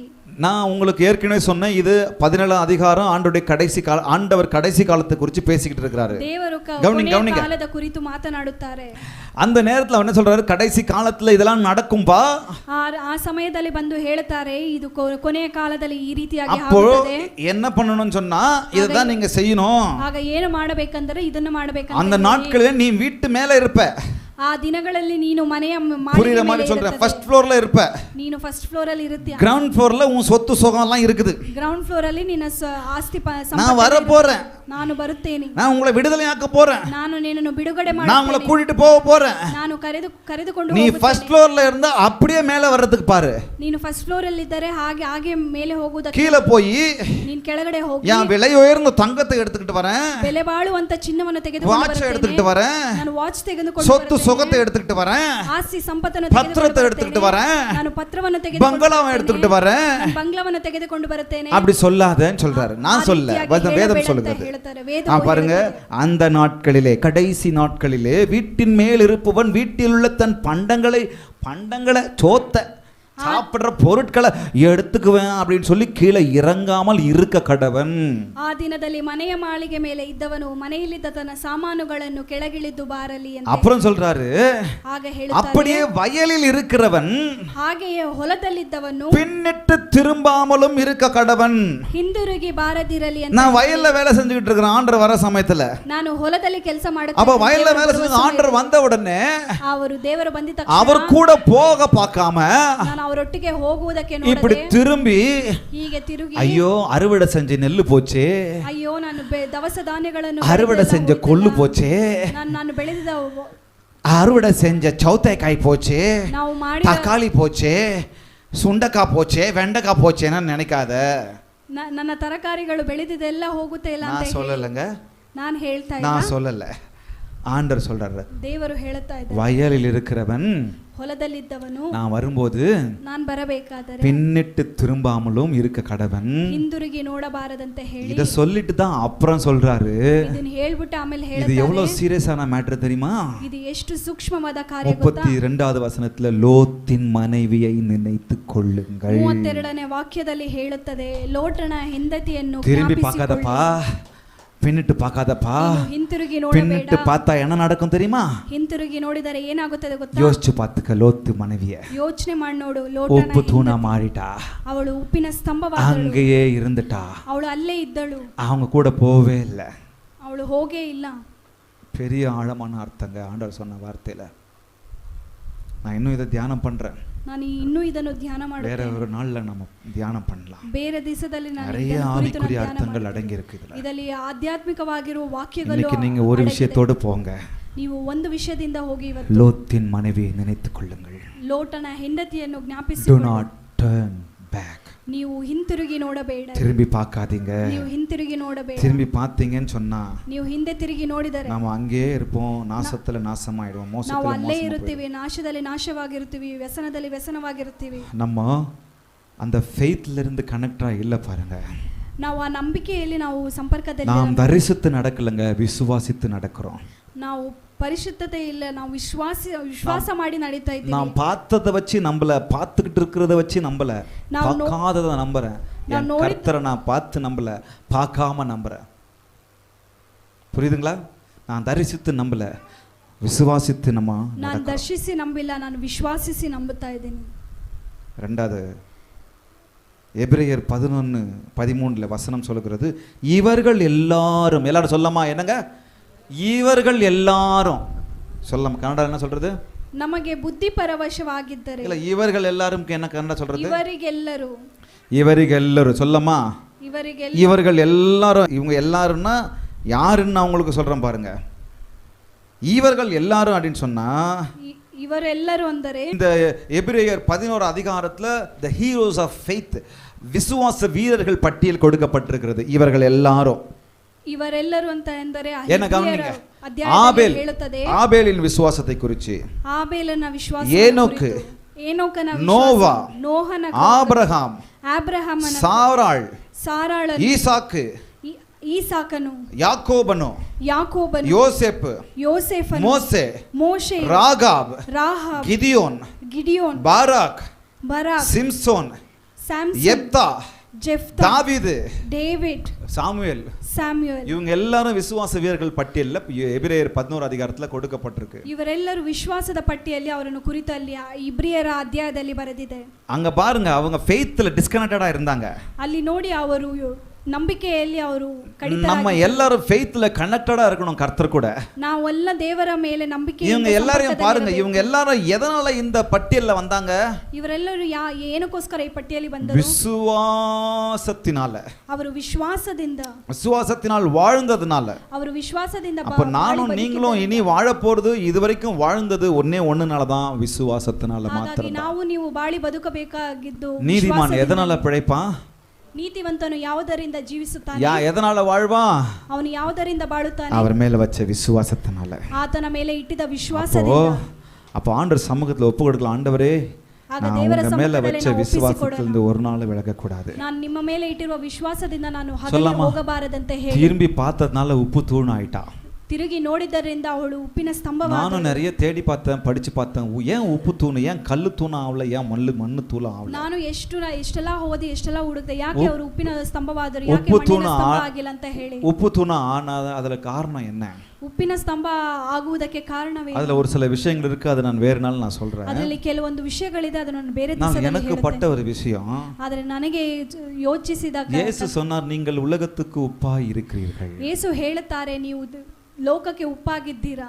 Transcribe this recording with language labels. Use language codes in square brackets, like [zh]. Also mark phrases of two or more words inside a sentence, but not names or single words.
[ta] நான் உங்களுக்கு ஏற்கனவே சொன்னேன், இது 17 அதிகாரம் ஆண்டவர் கடைசி காலத்தை குறித்து பேசிக்கிட்டு இருக்கிறாரு. [kn] ದೇವರು [ta] கவனிங்க. [kn] ಕಾಲದ ಕುರಿತು ಮಾತನಾಡುತ್ತಾರೆ. [ta] அந்த நேரத்துல என்ன சொல்றாரு? கடைசி காலத்துல இதெல்லாம் நடக்கும்பா. [kn] ಆ ಸಮಯದಲ್ಲಿ ಬಂದು ಹೇಳ್ತಾರೆ, ಇದು ಕೊನೆಯ ಕಾಲದಲ್ಲಿ ಈ ರೀತಿಯಾಗಿ [ta] அப்போ [kn] ಆಗುತ್ತದೆ. [ta] என்ன பண்ணணும்னு சொன்னா, இதுதான் நீங்க செய்யணும். [kn] ಆಗ ಏನು ಮಾಡಬೇಕಂದ್ರೆ ಇದನ್ನು ಮಾಡಬೇಕಂತ. [ta] அந்த நாட்களிலே நீ வீட்டு மேல இருப்ப. [kn] ಆ ದಿನಗಳಲ್ಲಿ ನೀನು ಮನೆಯ [ta] புரியுற மாதிரி சொல்றேன், [en] first floorல [ta] இருப்ப. [kn] ನೀನು [en] first floor [kn] ಅಲ್ಲಿ ಇರುತ್ತೀಯ. [en] ground floorல [ta] உன் சொத்து சுகம் எல்லாம் இருக்குது. [en] ground floor [kn] ಅಲ್ಲಿ ನಿನ್ನ ಆಸ್ತಿ [ta] நான் வர போறேன். [kn] ನಾನು ಬರುತ್ತೇನೆ. [ta] நான் உங்களை விடுதலையாக்க போறேன். [kn] ನಾನು ನಿನ್ನನ್ನು ಬಿಡುಗಡೆ [ta] நான் உங்களை [kn] ಮಾಡುತ್ತೇನೆ. [ta] கூட்டிட்டு போக போறேன். [kn] ನಾನು ಕರೆದುಕೊಂಡು [ta] நீ [kn] ಹೋಗುತ್ತೇನೆ. [en] first floorல [ta] இருந்தா அப்படியே மேல வர்றதுக்கு பாரு. [kn] ನೀನು [en] first floor [kn] ಅಲ್ಲಿ ಇದ್ದರೆ ಹಾಗೆ ಮೇಲೆ ಹೋಗುವುದಕ್ಕೆ [ta] கீழே போய் [kn] ನೀನು ಕೆಳಗಡೆ ಹೋಗಿ [ta] என் விலை உயர்ந்த தங்கத்தை எடுத்துக்கிட்டு வரேன். [kn] ಬೆಲೆ ಬಾಳುವಂತ ಚಿನ್ನವನ್ನು ತೆಗೆದುಕೊಂಡು [ta] வாட்ச் எடுத்துக்கிட்டு வரேன். [kn] ನಾನು ವಾಚ್ ತೆಗೆದುಕೊಂಡು [ta] சொத்து சுகத்தை எடுத்துக்கிட்டு வரேன். [kn] ಆಸ್ತಿ ಸಂಪತ್ತನ್ನು [ta] பத்திரத்தை எடுத்துக்கிட்டு வரேன். [kn] ನಾನು ಪತ್ರವನ್ನು ತೆಗೆದುಕೊಂಡು [ta] பங்களாவை எடுத்துக்கிட்டு வரேன். [kn] ನಾನು ಬಂಗ್ಲಾವನ್ನು ತೆಗೆದುಕೊಂಡು ಬರುತ್ತೇನೆ. [ta] அப்படி சொல்லாதேன்னு சொல்றாரு. நான் சொல்ல, வேதம் சொல்லுகிறது. பாருங்க, அந்த நாட்களிலே, கடைசி நாட்களிலே வீட்டின் மேல் இருப்பவன் வீட்டில் உள்ள தன் பண்டங்களை சோத்த சாப்பிடுற பொருட்களை எடுத்துக்குவேன் அப்படின்னு சொல்லி கீழே இறங்காமல் இருக்க கடவன். [kn] ಆ ದಿನದಲ್ಲಿ ಮನೆಯ ಮಾಳಿಗೆ ಮೇಲೆ ಇದ್ದವನು ಮನೆಯಲ್ಲಿದ್ದ ತನ್ನ ಸಾಮಾನುಗಳನ್ನು ಕೆಳಗಿಳಿದು ಬಾರಲಿ ಅಂತ. [ta] அப்புறம் சொல்றாரு, [kn] ಆಗ ಹೇಳ್ತಾರೆ, [ta] அப்படியே வயலில் இருக்கிறவன் [kn] ಹಾಗೆಯೇ ಹೊಲದಲ್ಲಿದ್ದವನು [ta] பின்னிட்டு திரும்பாமலும் இருக்க கடவன். [kn] ಹಿಂದಿರುಗಿ ಬಾರದಿರಲಿ ಅಂತ. [ta] நான் வயல்ல வேலை செஞ்சுக்கிட்டு இருக்கிறேன் ஆண்டவர் வர சமயத்துல. [kn] ನಾನು ಹೊಲದಲ್ಲಿ ಕೆಲಸ [ta] அப்ப [kn] ಮಾಡುತ್ತೇನೆ. [ta] வயல்ல வேலை செஞ்சு ஆண்டவர் வந்த உடனே [kn] ಅವರು ದೇವರು ಬಂದ ತಕ್ಷಣ [ta] அவர் கூட போக பார்க்காம [kn] ನಾನು ಅವರೊಟ್ಟಿಗೆ ಹೋಗುವುದಕ್ಕೆ [ta] இப்படி [kn] ನೋಡದೆ [ta] திரும்பி, [kn] ಹೀಗೆ ತಿರುಗಿ, [ta] ஐயோ அறுவடை செஞ்ச நெல்லு போச்சே, [kn] ಅಯ್ಯೋ ನಾನು ದವಸ ಧಾನ್ಯಗಳನ್ನು [ta] அறுவடை செஞ்ச கொள்ளு போச்சே, [kn] ನಾನು ಬೆಳೆದ [ta] அறுவடை செஞ்ச சௌத்தைக்காய் போச்சே, [kn] ನಾವು ಮಾಡಿದ [ta] தக்காளி போச்சே, சுண்டக்காய் போச்சே, வெண்டைக்காய் போச்சேன்னு நினைக்காத. [kn] ನನ್ನ ತರಕಾರಿಗಳು ಬೆಳೆದಿದೆಲ್ಲ ಹೋಗುತ್ತೆ ಇಲ್ಲ ಅಂತ [ta] நான் சொல்லலைங்க, [kn] ನಾನು ಹೇಳ್ತಾ [ta] நான் [kn] ಇಲ್ಲ. [ta] சொல்லல, ஆண்டவர் சொல்றாரு. [kn] ದೇವರು ಹೇಳುತ್ತಾ ಇದ್ದಾರೆ, [ta] வயலில் இருக்கிறவன் [kn] ಹೊಲದಲ್ಲಿದ್ದವನು [ta] நான் வரும்போது [kn] ನಾನು ಬರಬೇಕಾದರೆ [ta] பின்னிட்டு திரும்பாமலும் இருக்க கடவன். [kn] ಹಿಂದಿರುಗಿ ನೋಡಬಾರದಂತೆ ಹೇಳಿ [ta] இத சொல்லிட்டு தான் அப்புறம் சொல்றாரு, [kn] ಇದನ್ನ ಹೇಳ್ಬಿಟ್ಟು ಆಮೇಲೆ [ta] இது [kn] ಹೇಳ್ತಾರೆ, [ta] எவ்வளவு [en] seriousஆன matter [ta] தெரியுமா? [kn] ಇದು ಎಷ್ಟು ಸೂಕ್ಷ್ಮವಾದ ಕಾರ್ಯ ಗೊತ್ತಾ? [ta] 32வது வசனத்துல லோத்தின் மனைவியை நினைத்துக் கொள்ளுங்கள். [kn] 32ನೇ ವಾಕ್ಯದಲ್ಲಿ ಹೇಳುತ್ತದೆ, ಲೋಟನ ಹೆಂಡತಿಯನ್ನು [ta] திரும்பி [kn] ಜ್ಞಾಪಿಸಿಕೊಳ್ಳಿ. [ta] பார்க்காதப்பா, பின்னிட்டு பார்க்காதப்பா. [kn] ನೀನು ಹಿಂತಿರುಗಿ [ta] பின்னிட்டு [kn] ನೋಡಬೇಡ. [ta] பார்த்தா என்ன நடக்கும் தெரியுமா? [kn] ಹಿಂತಿರುಗಿ ನೋಡಿದರೆ ಏನಾಗುತ್ತದೆ ಗೊತ್ತಾ? [ta] யோசிச்சு பார்த்துக்க. லோத்து மனைவிய [kn] ಯೋಚನೆ ಮಾಡಿ ನೋಡು. [ta] உப்பு [kn] ಲೋಟನ [ta] தூணா மாறிட்டா, [kn] ಅವಳು ಉಪ್ಪಿನ ಸ್ತಂಭವಾದಳು. [ta] அங்கேயே இருந்துட்டா, [kn] ಅವಳು ಅಲ್ಲೇ ಇದ್ದಳು, [ta] அவங்க கூட போவே இல்லை. [kn] ಅವಳು ಹೋಗೇ ಇಲ್ಲ. [ta] பெரிய ஆழமான அர்த்தங்க ஆண்டவர் சொன்ன வார்த்தையில. நான் இன்னும் இதை தியானம் பண்றேன். [kn] ನಾನು ಇನ್ನೂ ಇದನ್ನು ಧ್ಯಾನ [ta] வேற [kn] ಮಾಡುತ್ತೇನೆ. [ta] ஒரு நாள்ல நம்ம தியானம் பண்ணலாம். [kn] ಬೇರೆ ದಿವಸದಲ್ಲಿ ನಾನು [ta] நிறைய [kn] ಇದನ್ನು ಕುರಿತು ನಾನು [ta] ஆவிக்குரிய [kn] ಧ್ಯಾನ [ta] அர்த்தங்கள் [kn] ಮಾಡ್ತೇನೆ. [ta] அடங்கி இருக்கு இதுல. [kn] ಇದರಲ್ಲಿ ಆಧ್ಯಾತ್ಮಿಕವಾಗಿರುವ ವಾಕ್ಯಗಳು [ta] இன்னைக்கு நீங்க ஒரு [kn] ಅಡಗಿದೆ. [ta] விஷயத்தோடு போங்க. [kn] ನೀವು ಒಂದು ವಿಷಯದಿಂದ ಹೋಗಿ ಇವತ್ತು [ta] லோத்தின் மனைவியை நினைத்துக் கொள்ளுங்கள். [kn] ಲೋಟನ ಹೆಂಡತಿಯನ್ನು [en] Do [kn] ಜ್ಞಾಪಿಸಿಕೊಳ್ಳಿ. [en] not turn back. [kn] ನೀವು ಹಿಂತಿರುಗಿ ನೋಡಬೇಡ. [ta] திரும்பி பார்க்காதீங்க. [kn] ನೀವು ಹಿಂತಿರುಗಿ ನೋಡಬೇಡ. [ta] திரும்பி பார்த்தீங்கன்னு சொன்னா [kn] ನೀವು ಹಿಂದೆ ತಿರುಗಿ ನೋಡಿದರೆ [ta] நாம அங்கேயே இருப்போம், நாசத்துல நாசமாயிடுவோம், [kn] ನಾವು [ta] மோசத்துல [kn] ಅಲ್ಲೇ [ta] மோசமா [kn] ಇರುತ್ತೀವಿ, ನಾಶದಲ್ಲಿ ನಾಶವಾಗಿರುತ್ತೀವಿ, ವ್ಯಸನದಲ್ಲಿ ವ್ಯಸನವಾಗಿರುತ್ತೀವಿ. [ta] நம்ம அந்த ஃபெய்த்ல இருந்து கனெக்டா இல்ல பாருங்க. [kn] ನಾವು ಆ ನಂಬಿಕೆಯಲ್ಲಿ ನಾವು ಸಂಪರ್ಕದಲ್ಲಿ [ta] நாம் தரிசித்து நடக்கலங்க, விசுவாசித்து நடக்கிறோம். [kn] ನಾವು ಪರಿಶುದ್ಧತೆ ಇಲ್ಲ, ನಾವು ವಿಶ್ವಾಸ ಮಾಡಿ ನಡೀತಾ ಇದ್ದೀವಿ. [ta] நாம் பார்த்ததை வச்சு நம்பல, பார்த்துக்கிட்டு இருக்கிறத வச்சு நம்பல, பார்க்காததை நம்புறேன். என் கர்த்தரை நான் பார்த்து நம்பல, பார்க்காம நம்புறேன். புரியுதுங்களா? நான் தரிசித்து நம்பல, விசுவாசித்து நம்ம [kn] ನಾನು ದರ್ಶಿಸಿ ನಂಬಿಲ್ಲ, ನಾನು ವಿಶ್ವಾಸಿಸಿ ನಂಬುತ್ತಾ ಇದ್ದೀನಿ. [ta] ரெண்டாவது எபிரேயர் 11:13 வசனம் சொல்லுகிறது, இவர்கள் எல்லாரும், எல்லாரும் சொல்லமா என்னங்க, இவர்கள் எல்லாரும் சொல்லமா, கன்னடா என்ன சொல்றது? [kn] ನಮಗೆ ಬುದ್ಧಿ ಪರವಶವಾಗಿದ್ದರೆ. [ta] இல்ல, இவர்கள் எல்லாரும் என்ன கன்னடா சொல்றது? [kn] ಇವರಿಗೆಲ್ಲರೂ. [ta] இவரிகெல்லரும் சொல்லமா? [kn] ಇವರಿಗೆಲ್ಲ. [ta] இவர்கள் எல்லாரும், இவங்க எல்லாரும்னா யாருன்னு நான் உங்களுக்கு சொல்றேன் பாருங்க. இவர்கள் எல்லாரும் அப்படின்னு சொன்னா [kn] ಇವರೆಲ್ಲರೂ ಅಂದರೆ [ta] இந்த எபிரேயர் 11 அதிகாரத்துல [en] the heroes of faith, [ta] விசுவாச வீரர்கள் பட்டியல் கொடுக்கப்பட்டிருக்கிறது. இவர்கள் எல்லாரும் [kn] ಇವರೆಲ್ಲರೂ ಅಂತ ಎಂದರೆ [ta] என்ன கவனிங்க, [kn] ಅಧ್ಯಾಯದಲ್ಲಿ ಹೇಳುತ್ತದೆ [ta] ஆபேலின் விசுவாசத்தை குறித்து, [kn] ಆಬೇಲನ ವಿಶ್ವಾಸ, [ta] ஏனோக்கு, [kn] ಏನೋಕನ [ta] நோவா, [kn] ನೋಹನ, [ta] ஆபிரகாம், [kn] ಆಬ್ರಹಾಮನ, ಸಾರಾಳ್, ஈசாக்கு, ಈಸಾಕನು, ಯಾಕೋಬನು, ಯೋಸೇಫನು, ಮೋಶೆ, ರಾಗಾಬ್, ಗಿದಿಯೋನ್, ಬಾರಾಕ್, ಸಿಮ್ಸೋನ್, ಯೆಪ್ತಾ, ಡೇವಿಡ್, [ta] சாமுவேல், இவங்க எல்லாரும் விசுவாச வீரர்கள் பட்டியல்ல எபிரேயர் 11 அதிகாரத்துல கொடுக்கப்பட்டிருக்கு. [kn] ಇವರೆಲ್ಲರೂ ವಿಶ್ವಾಸದ ಪಟ್ಟಿಯಲ್ಲಿ ಅವರನ್ನು ಕುರಿತು ಅಲ್ಲಿ ಇಬ್ರಿಯರ ಅಧ್ಯಾಯದಲ್ಲಿ ಬರೆದಿದೆ. [ta] அங்க பாருங்க, அவங்க [en] faithல disconnectedஆ [ta] இருந்தாங்க. [kn] ಅಲ್ಲಿ ನೋಡಿ ಅವರು ನಂಬಿಕೆಯಲ್ಲಿ ಅವರು [ta] நம்ம எல்லாரும் [en] faithல connectedஆ [ta] இருக்கணும் கர்த்தர் கூட. [kn] ನಾವೆಲ್ಲ ದೇವರ ಮೇಲೆ ನಂಬಿಕೆ. [ta] இவங்க எல்லாரையும் பாருங்க, இவங்க எல்லாரும் எதனால இந்த பட்டியல்ல வந்தாங்க? [kn] ಇವರೆಲ್ಲರೂ ಏನಕ್ಕೋಸ್ಕರ ಈ ಪಟ್ಟಿಯಲ್ಲಿ ಬಂದರು? [ta] விசுவாசத்தினால. [kn] ಅವರು ವಿಶ್ವಾಸದಿಂದ, [ta] விசுவாசத்தினால் வாழ்ந்ததனால. [kn] ಅವರು ವಿಶ್ವಾಸದಿಂದ. [ta] அப்ப நானும் நீங்களும் இனி வாழ போறது இதுவரைக்கும் வாழ்ந்தது ஒண்ணுனால தான், விசுவாசத்தினால மாத்திரம். [kn] ನಾವು ನೀವು ಬಾಳಿ ಬದುಕಬೇಕಾಗಿದ್ದು. [ta] நீதிமான் எதனால பிழைப்பான்? [kn] ನೀತಿವಂತನು ಯಾವುದರಿಂದ ಜೀವಿಸುತ್ತಾನೆ? [ta] எதனால வாழ்வான்? [kn] ಅವನು ಯಾವುದರಿಂದ ಬಾಳುತ್ತಾನೆ? [ta] அவர் மேல வச்ச விசுவாசத்தினால. [kn] ಆತನ ಮೇಲೆ ಇಟ್ಟಿದ್ದ ವಿಶ್ವಾಸದಿಂದ. [ta] அப்ப ஆண்டவர் சமூகத்துல ஒப்பு கொடுக்கலாம், ஆண்டவரே நான் உங்க மேல வச்ச விசுவாசத்திலிருந்து ஒரு நாள் விலக கூடாது. [kn] ನಾನು ನಿಮ್ಮ ಮೇಲೆ ಇಟ್ಟಿರುವ ವಿಶ್ವಾಸದಿಂದ ನಾನು ಹಗಲು ಹೋಗಬಾರದಂತೆ ಹೇಳಿ. [ta] திரும்பி பார்த்ததனால உப்பு தூண் ஆயிட்டா. [kn] ತಿರುಗಿ ನೋಡಿದ್ದರಿಂದ ಅವಳು ಉಪ್ಪಿನ ಸ್ತಂಭವಾದಳು. [ta] ನಾನು நிறைய தேடி பார்த்தேன், படிச்சு பார்த்தேன், ஏன் உப்பு தூண், ஏன் கல்லு தூண் ஆவல, ஏன் மண்ணு தூள் ஆவல. [kn] ನಾನು ಎಷ್ಟೆಲ್ಲ ಓದಿ ಎಷ್ಟೆಲ್ಲ ಹುಡುಕ್ದೆ, ಯಾಕೆ ಅವರು ಉಪ್ಪಿನ ಸ್ತಂಭವಾದರು, ಯಾಕೆ ಮಣ್ಣಿನ ಸ್ತಂಭ ಆಗಿಲ್ಲ ಅಂತ ಹೇಳಿ. [ta] உப்பு தூண் ஆனாத ಅದರ காரணம் என்ன? [kn] ಉಪ್ಪಿನ ಸ್ತಂಭ ಆಗುವುದಕ್ಕೆ ಕಾರಣವೇ? [ta] அதுல ஒரு சில விஷயங்கள் இருக்கு, அது நான் வேற நாள் நான் சொல்றேன். [kn] ಅದರಲ್ಲಿ ಕೆಲವೊಂದು ವಿಷಯಗಳಿದೆ, ಅದನ್ನು ನಾನು ಬೇರೆ ದಿವಸದಲ್ಲಿ ಹೇಳ್ತೇನೆ. [ta] எனக்கு பட்ட ஒரு விஷயம், [kn] ಆದರೆ ನನಗೆ ಯೋಚಿಸಿದಾಗ [ta] ಯೇಸು சொன்னார், நீங்கள் உலகத்துக்கு உப்பாய் இருக்கிறீர்கள். [kn] ಯೇಸು ಹೇಳುತ್ತಾರೆ, ನೀವು ಲೋಕಕ್ಕೆ ಉಪ್ಪಾಗಿದ್ದೀರಾ.